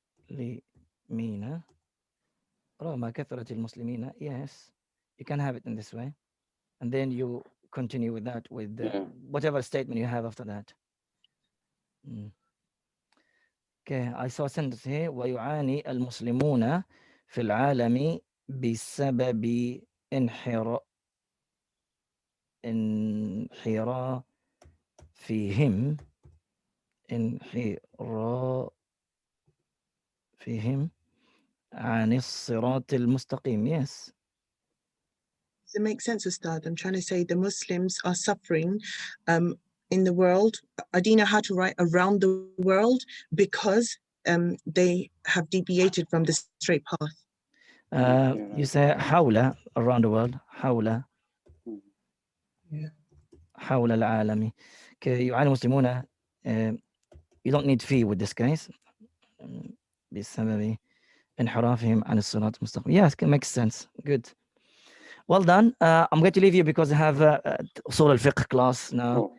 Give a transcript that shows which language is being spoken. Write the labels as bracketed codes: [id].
[ar] المسلمين رغم كثرة المسلمين. [en] Yes, you can have it in this way, and then you continue with that with whatever statement you have after that. Okay, I saw a sentence here. [ar] ويعاني المسلمون في العالم بسبب انحرافهم عن الصراط المستقيم. [en] Yes. Does it make sense, Ustad? I'm trying to say the Muslims are suffering in the world. I didn't know how to write around the world because they have deviated from the straight path. You say [ar] حول, [en] around the world. [ar] حول العالم. يعاني المسلمون. [en] You don't need fee with this case. [ar] بسبب انحرافهم عن الصراط المستقيم. [en] Yes, it makes sense. Good. Well done. I'm going to leave you because I have Usul al-Fiqh class now.